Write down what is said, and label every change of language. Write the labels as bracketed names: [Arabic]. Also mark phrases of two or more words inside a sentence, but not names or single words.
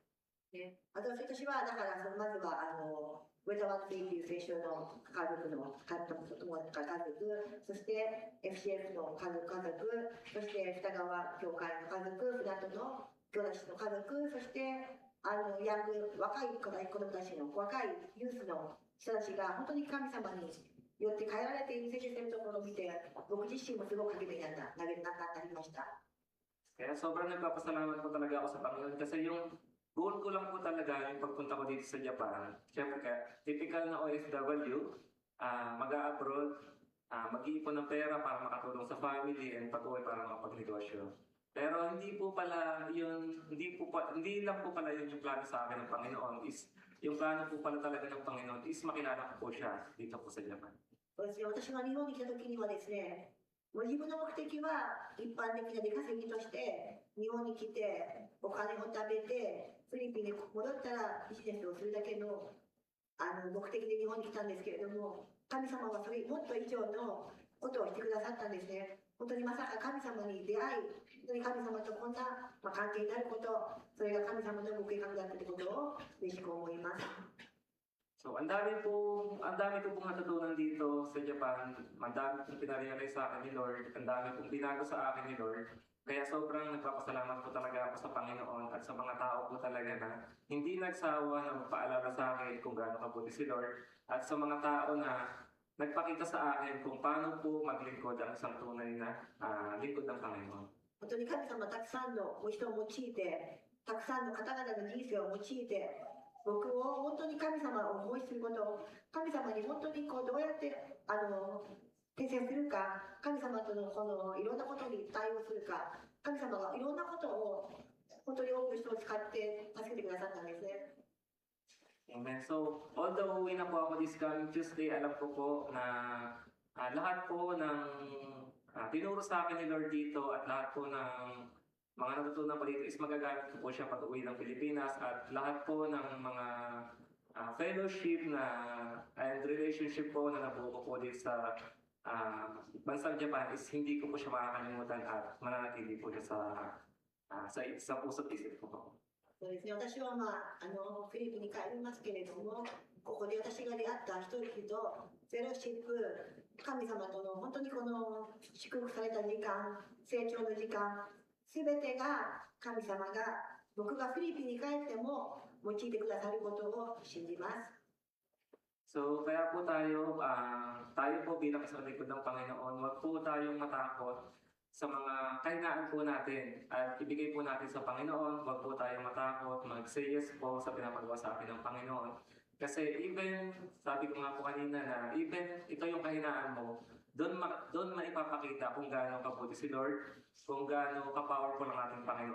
[Japanese] 私はだからまずはウェザワンティーという聖書の家族の家族、そして FCF の家族、そして二川教会の家族、船戸の兄弟の家族、そしてヤング若い子供たちの若いユースの人たちが本当に神様によって変えられている聖書しているところを見て、僕自身もすごく励みになりました。 [Filipino] Kaya sobrang nagpapasalamat po talaga ako sa Panginoon kasi yung goal ko lang po talaga yung pagpunta ko dito sa Japan. Siyempre kaya typical na OFW, mag-a-abroad, mag-iipon ng pera para makatulong sa [English] family and [Filipino] patuloy para makapagnegosyo. Pero hindi lang po pala yun yung plano sa akin ng Panginoon. Yung plano po pala talaga ng Panginoon is makilala ko po siya dito po sa Japan. [Japanese] 私が日本に来た時にはですね、もう自分の目的は一般的な出稼ぎとして日本に来てお金を貯めてフィリピンに戻ったらビジネスをするだけの目的で日本に来たんですけれども、神様はそれもっと以上のことをしてくださったんですね。本当にまさか神様に出会い、本当に神様とこんな関係になること、それが神様のご計画だったということを嬉しく思います。 [Filipino] So, ang dami ko pong natutunan dito sa Japan. Ang dami pong pinarealize sa akin ni Lord. Ang dami pong binago sa akin ni Lord. Kaya sobrang nagpapasalamat po talaga ako sa Panginoon at sa mga tao po talaga na hindi nagsawa na magpaalala sa akin kung gaano kabuti si Lord at sa mga tao na nagpakita sa akin kung paano po maglingkod ang isang tunay na lingkod ng Panginoon. [Japanese] 本当に神様たくさんの人を用いて、たくさんの方々の人生を用いて、僕を本当に神様を思いすること、神様に本当にどうやって訂正するか、神様とのいろんなことに対応するか、神様がいろんなことを本当に多くの人を使って助けてくださったんですね。 [Filipino] Amen. [English] So, although [Filipino] uwi na po ako [English] this coming Tuesday, [Filipino] alam ko po na lahat po ng tinuro sa akin ni Lord dito at lahat po ng mga natutunan ko dito is magagamit ko po siya pag uwi ng Pilipinas at lahat po ng mga [English] fellowship and relationship [Filipino] po na nabuo ko po dito sa bansang Japan is hindi ko po siya makakalimutan at mananatili po siya sa puso't isip ko po. [Japanese] そうですね、私はフィリピンに帰りますけれども、ここで私が出会った一人とフェローシップ、神様との本当に祝福された時間、成長の時間、すべてが神様が僕がフィリピンに帰っても用いてくださることを信じます。 [Filipino] So, kaya po tayo po bilang isang lingkod ng Panginoon, huwag po tayong matakot sa mga kahinaan po natin at ibigay po natin sa Panginoon. Huwag po tayong matakot, mag- [English] say yes [Filipino] po sa pinapagawa sa atin ng Panginoon. Kasi even, sabi ko nga po kanina na even ito yung kahinaan mo, doon maipapakita kung gaano kabuti si Lord, kung gaano ka-powerful ang ating Panginoon.